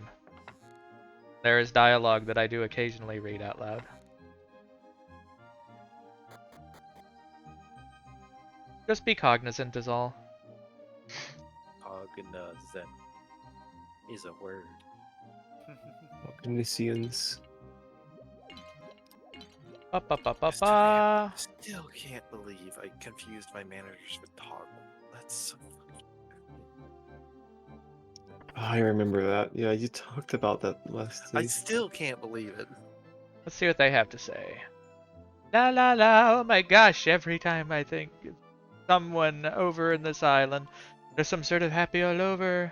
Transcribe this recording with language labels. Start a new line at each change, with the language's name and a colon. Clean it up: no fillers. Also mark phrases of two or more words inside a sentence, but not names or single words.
English: There is dialogue that I do occasionally read out loud. Just be cognizant is all. Cognizant is a word. Omniscience. Ba ba ba ba Mr. ba. Vamp, still can't believe I confused my managers with Toggle. That's so fucking. Oh, I remember that. Yeah, you talked about that last I week. still can't believe it. Let's see what they have to say. La la la, oh my gosh, every time I think of someone over in this island, there's some sort of happy all over.